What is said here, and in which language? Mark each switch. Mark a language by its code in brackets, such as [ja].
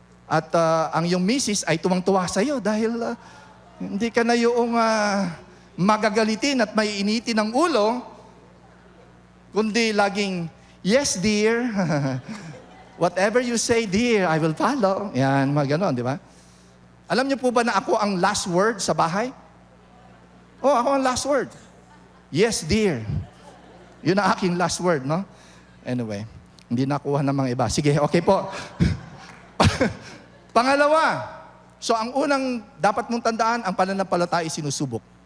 [tl] At ang iyong misis ay tuwang-tuwa sa iyo dahil hindi ka na yung magagalitin at may initin ng ulo, kundi laging, [en] yes, dear. Whatever you say, dear, I will follow. [tl] Yan, mga ganon, di ba? Alam niyo po ba na ako ang last word sa bahay? Oh, ako ang last word. [en] Yes, dear. [tl] Yun ang aking last word, no? Anyway, hindi nakuha ng mga iba. Sige, okay po. Pangalawa, so ang unang dapat mong tandaan, ang pananampalataya ay sinusubok.